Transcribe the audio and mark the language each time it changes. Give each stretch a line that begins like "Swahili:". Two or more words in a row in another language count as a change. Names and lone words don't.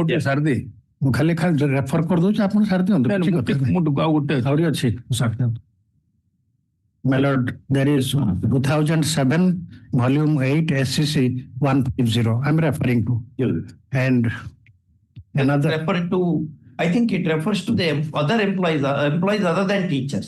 English: Yes, sir.
Odia: ମୁଁ ଖାଲି ରେଫର କରିଦଉଛି ଆପଣ ସାରି ଦିଅନ୍ତୁ ଆହୁରି ଅଛି
English: My lord, there is 2007 volume 8 SCC 150 I'm referring to. And another referring to, I think it refers to the other employees other than teachers.